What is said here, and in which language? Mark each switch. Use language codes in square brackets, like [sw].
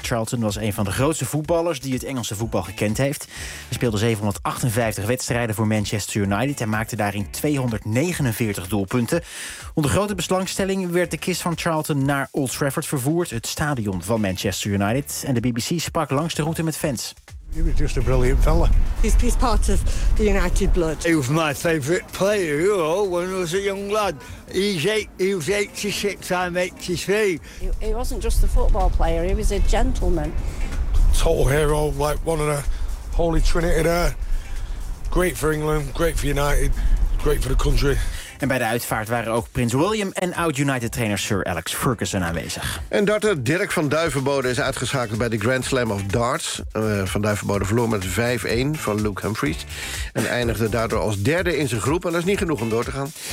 [nl] Charlton was een van de grootste voetballers die het Engelse voetbal gekend heeft. Hij speelde 758 wedstrijden voor Manchester United en maakte daarin 249 doelpunten. Onder grote belangstelling werd de kist van Charlton naar Old Trafford vervoerd. Het stadion van Manchester United en de BBC sprak langs de route met fans. [en] He was just a brilliant fella. He's part of the United blood. He was my favourite player, you know, when I was a young lad. He was 86, I'm 83. He wasn't just a football player, he was a gentleman. Total hero, like one of the holy trinity there. Great for England, great for United, great for the country. [nl] En bij de uitvaart waren ook Prins William en oud-United-trainer Sir Alex Ferguson aanwezig. En darter Dirk van Duivenbode is uitgeschakeld bij de Grand Slam of Darts. Van Duivenbode verloor met 5-1 van Luke Humphries. En eindigde daardoor als derde in zijn groep. En dat is niet genoeg om door te gaan.